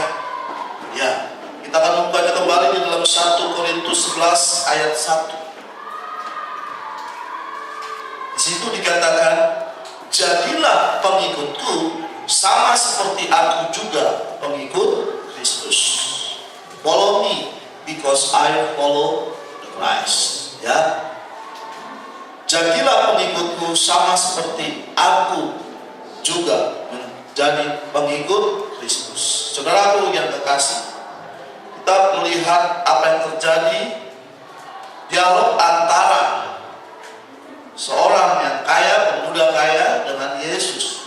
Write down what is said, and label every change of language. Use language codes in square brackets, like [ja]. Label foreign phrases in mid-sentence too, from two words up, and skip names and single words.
[id] Ya, kita akan membacanya kembali di dalam 1 Korintus 11 ayat 1. Di situ dikatakan, "Jadilah pengikutku sama seperti aku juga pengikut Kristus. [en] Follow me because I follow the Christ." [id] Ya, jadilah pengikutku sama seperti aku juga menjadi pengikut Kristus. Saudaraku yang terkasih, kita melihat apa yang terjadi, dialog antara seorang yang kaya, pemuda kaya dengan Yesus.